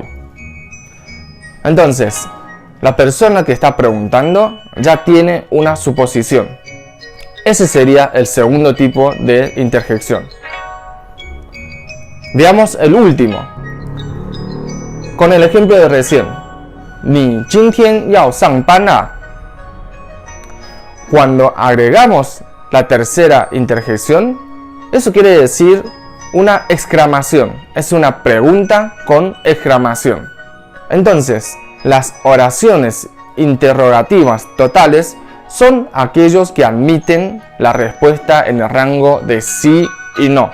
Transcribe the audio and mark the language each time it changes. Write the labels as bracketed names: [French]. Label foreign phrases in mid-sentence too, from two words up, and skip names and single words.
[Spanish] Entonces, la persona que está preguntando ya tiene una suposición. Ese sería el segundo tipo de interjección. Veamos el último. Con el ejemplo de recién. [Chinese] 你今天要上班啊? [Spanish] Cuando agregamos la tercera interjección, eso quiere decir una exclamación. Es una pregunta con exclamación. Entonces, las oraciones interrogativas totales son aquellos que admiten la respuesta en el rango de sí y no.